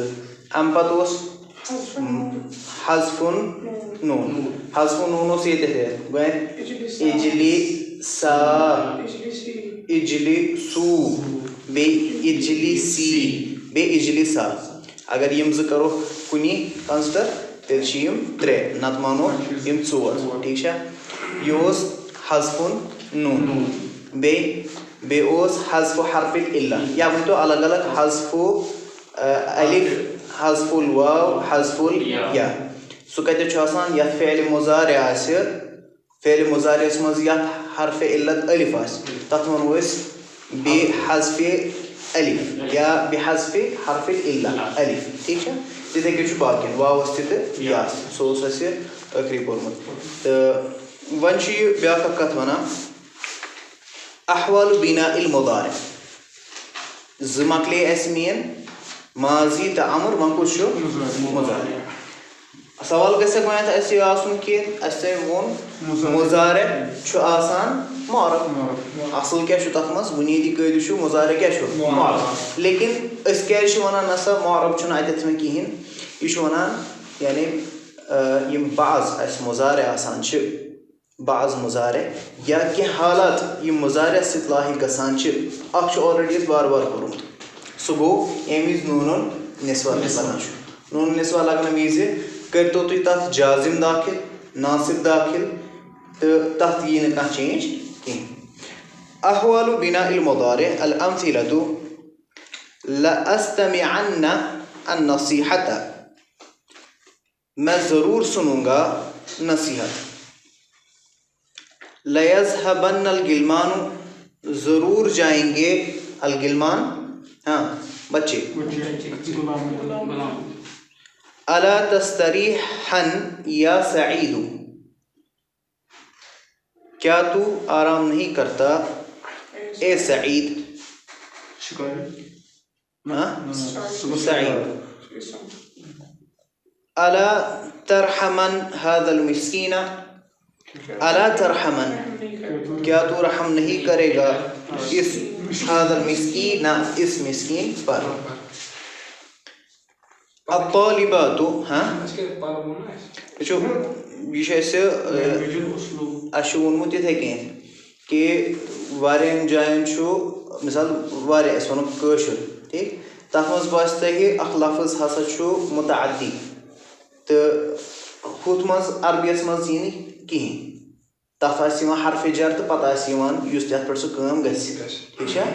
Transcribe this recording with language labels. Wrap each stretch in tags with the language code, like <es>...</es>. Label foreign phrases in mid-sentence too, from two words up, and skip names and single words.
<ks>اَمہِ پَتہٕ اوس حذف نوٗن حذف نوٗن اوس ییٚتٮ۪تھ گوٚو اِجلی سا اِجلی سوٗ بیٚیہِ اِجلی سی بیٚیہِ اِجلی سا اگر یِم زٕ کَرو کُنی کَنسِڈر تیٚلہِ چھِ یِم ترٛےٚ نَتہٕ مانو یِم ژور ٹھیٖک چھا. یہِ اوس حذف نوٗن بیٚیہِ اوس حذف حرف العلہ یا ؤنۍتو الگ الگ</ks> <ar>حذف الف حذف الواو حذف الیا</ar> <ks>سُہ کَتٮ۪تھ چھُ آسان یَتھ فعلِ مُضارع آسہِ فعلِ مُضارعس منٛز یَتھ حرفِ علت الف آسہِ تَتھ وَنو أسۍ بے حذفِ الف یا بے حذفِ حرفِ العلہ الف ٹھیٖک چھا. تِتھَے کٔنۍ چھُ باقٕیَن واوَس تہِ تہٕ یاس سُہ اوس اَسہِ ٲخری پوٚرمُت. تہٕ وۄنۍ چھُ یہِ بیٛاکھ اکھ کَتھ وَنان</ks> <ar>احوال بناء المضارع</ar> <ks>زٕ مۄکلے اَسہِ مین ماضی تہٕ امر وۄنۍ کُس چھُ مضارع. سوال گژھِ گۄڈنٮ۪تھ اَسہِ یہِ آسُن کہِ اَسہِ تۄہہِ ووٚن مضارع چھُ آسان معرب اَصٕل کیٛاہ چھُ تَتھ منٛز بُنیٲدی قٲیدٕ چھُ مضارع کیٛاہ چھُ معرب لیکِن أسۍ کیٛازِ چھِ وَنان نسا معرب چھُنہٕ اَتٮ۪تھ وۄنۍ کِہیٖنۍ یہِ چھُ وَنان یعنی یِم بعض اَسہِ مضارع آسان چھِ بعض مضارع یا کینٛہہ حالات یِم مضارع سۭتۍ لاحق گژھان چھِ اکھ چھُ آلریڈی اَسہِ بار بار کوٚرمُت سُہ گوٚو ییٚمہِ وِزِ نوٗنُن نِسوہ لگان چھُ. نوٗنُن نِسوہ لگنہٕ وِزِ کٔرۍتو تُہۍ تَتھ جازِم داخل ناصب داخل تہٕ تَتھ یی نہٕ کانٛہہ چینج کِہیٖنۍ.</ks> <ar>احوال بناء المضارع الامثلة لأستمعن النصيحة</ar> <ur>میں ضرور سنوں گا نصیحت.</ur> <ar>لیذهبن الغلمان</ar> <ur>ضرور جائیں گے الغلمان ہاں بچے.</ur> <ar>الا تستریحن یا سعید</ar> <ur>کیا تو آرام نہیں کرتا اے سعید سعید.</ur> <ar>الا ترحمن هذا المسکین الا ترحمن</ar> <ur>کیا تو رحم نہیں کرے گا اس</ur> <ar>هذا المسکین</ar> <ur>اس مسکین پر.</ur> <ks>الطالبات ہاں وٕچھو یہِ چھُ اَسہِ اَسہِ چھُ ووٚنمُت یِتھَے کٔنۍ کہِ واریاہَن جایَن چھُ مِثال واریاہ أسۍ وَنو کٲشُر ٹھیٖک تَتھ منٛز باسہِ تۄہہِ اکھ لفظ ہسا چھُ مُتعدی تہٕ ہُتھ منٛز عربیَس منٛز یی نہٕ کِہیٖنۍ تَتھ آسہِ یِوان حرفِ جر تہٕ پَتہٕ آسہِ یِوان یُس یَتھ پٮ۪ٹھ سُہ کٲم گژھِ ٹھیٖک چھا.</ks>